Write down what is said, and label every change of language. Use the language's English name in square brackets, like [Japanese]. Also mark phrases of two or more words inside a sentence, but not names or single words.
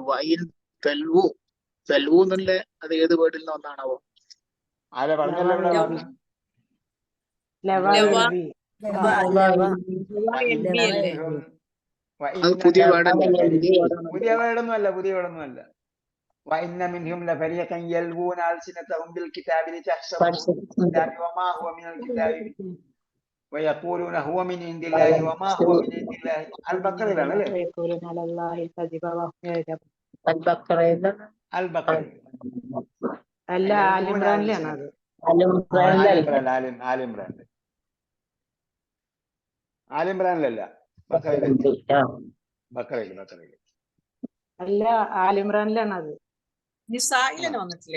[Malayalam] വൈൽ തെൽവു, തെൽവു എന്നുള്ള അത് ഏത് വേർഡിൽ നിന്ന് വന്നാണാവോ? ആരെ പറഞ്ഞല്ലോ ഇവിടെ? അത് പുതിയ വേർഡല്ലേ? പുതിയ വേർഡൊന്നുമല്ല, പുതിയ വേർഡൊന്നുമല്ല. [Arabic] وإن منهم لفريقا يلوون ألسنتهم بالكتاب لتحسبوه من الكتاب وما هو من الكتاب ويقولون هو من عند الله وما هو من عند الله. البقرة لا لا يقولون على الله الكذب وهم يعلمون. البقرة [Malayalam] അല്ല, ആലിമ്രാനിലാണ് അത്. ആലിമ്രാനിലല്ല, ബക്കറയിൽ. അല്ല, ആലിമ്രാനിലാണ് അത്. നിസായിലെന്നെ വന്നിട്ടില്ലേ?